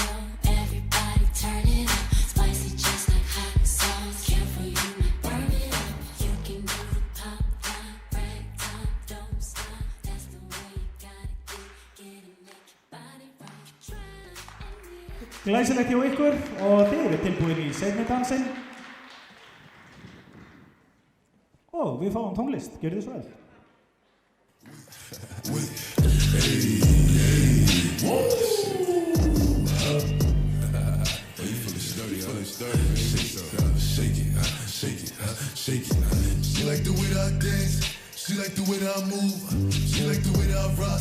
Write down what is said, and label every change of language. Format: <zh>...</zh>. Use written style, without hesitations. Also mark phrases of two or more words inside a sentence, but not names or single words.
<en>Everybody turn it up. Spicy just like hot sauce. Careful, you might burn it up. You can do the pop down, rag top, don't stop. That's the way you gotta get it, make your body rock. Try</en> <is>Glæsilegt hjá ykkur og þið eru tilbúin í seinni dansinn. Og við fáum tónlist. Gjörið þið svo vel.</is> <en>She like the way that I dance. She like the way that I move. She like the way that I rock.</en>